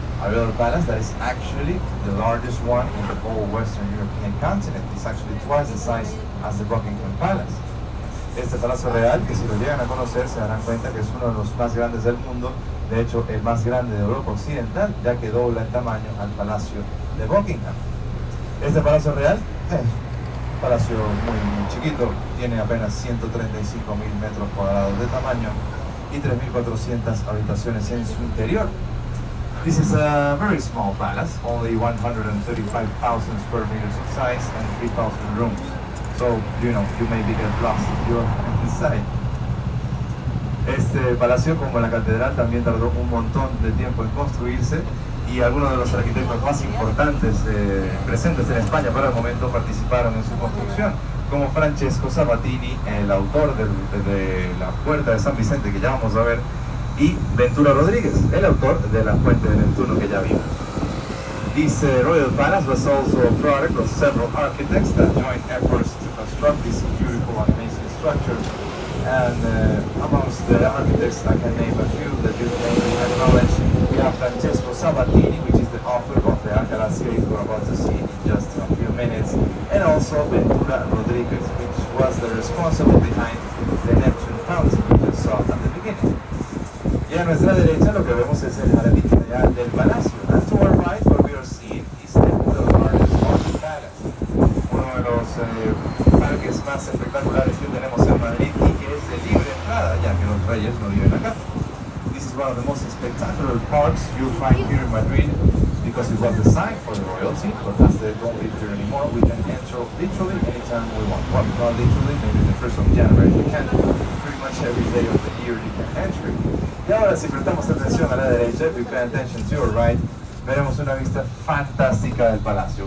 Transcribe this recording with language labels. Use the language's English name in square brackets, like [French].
[English] A royal palace that is actually the largest one in the whole Western European continent. It's actually twice the size as the Buckingham Palace. [Spanish] Este Palacio Real, que si lo llegan a conocer se darán cuenta que es uno de los más grandes del mundo, de hecho el más grande de Europa Occidental, ya que dobla en tamaño al Palacio de Buckingham. Este Palacio Real es un palacio muy chiquito, tiene apenas 135.000 metros cuadrados de tamaño y 3.400 habitaciones en su interior. [English] This is a very small palace, only 135,000 square meters of size and 3,000 rooms. So, you maybe get lost if you're inside. [Spanish] Este palacio, como la catedral, también tardó un montón de tiempo en construirse y algunos de los arquitectos más importantes presentes en España para el momento participaron en su construcción, como Francesco Sabatini, el autor de la Puerta de San Vicente que ya vamos a ver, y Ventura Rodríguez, el autor de la Fuente de Neptuno que ya vimos. [English] This royal palace was also a product of several architects that joined efforts to construct this beautiful and amazing structure. And amongst the architects, I can name a few that you may acknowledge. We have Francesco Sabatini, which is the author of the Alcalá series we're about to see in just a few minutes, and also Ventura Rodríguez, which was the responsible behind the Neptune fountain we just saw at the beginning. [Spanish] Y a nuestra derecha lo que vemos es el jardín real del palacio. [English] And to our right, what we are seeing is the largest Royal Palace, [Spanish] uno de los parques más espectaculares que tenemos en Madrid y que es de libre entrada, ya que los reyes no viven acá. [English] This is one of the most spectacular parks you'll find here in Madrid because it was designed for the royalty, but as they don't live here anymore, we can enter literally anytime we want. Well, not literally, maybe the 1st of January we can. Pretty much every day of the year you can enter. [Spanish] Y ahora, si prestamos atención a la derecha, [English] if we pay attention to your right, [Spanish] veremos una vista fantástica del palacio.